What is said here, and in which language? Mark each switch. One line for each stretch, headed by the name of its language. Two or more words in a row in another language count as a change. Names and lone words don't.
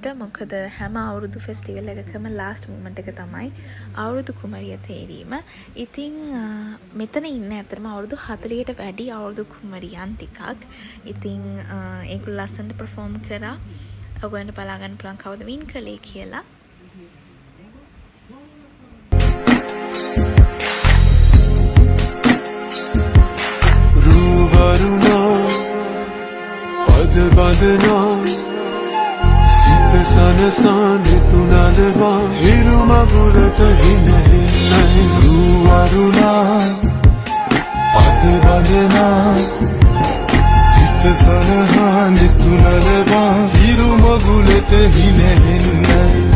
Sinhala: මොකද හැම අවුරුදු ෆෙස්ටිවල් එකකම
English: last moment
Sinhala: එක තමයි අවුරුදු කුමරිය තේරීම. ඉතින් මෙතන ඉන්න ඇත්තටම අවුරුදු 40ට වැඩි අවුරුදු කුමරියන් ටිකක්. ඉතින් ඒගොල්ලෝ ලස්සනට perform කරා. ඔයගොල්ලන්ට බලා ගන්න පුළුවන් කවුද වින් කළේ කියලා. බඳනා සිත සනසන තුනලොව හිරු මගුලට හිනහින්නේ රුවරුණා පද බඳනා සිත සනහන තුනලොව හිරු මගුලට හිනහින්නේ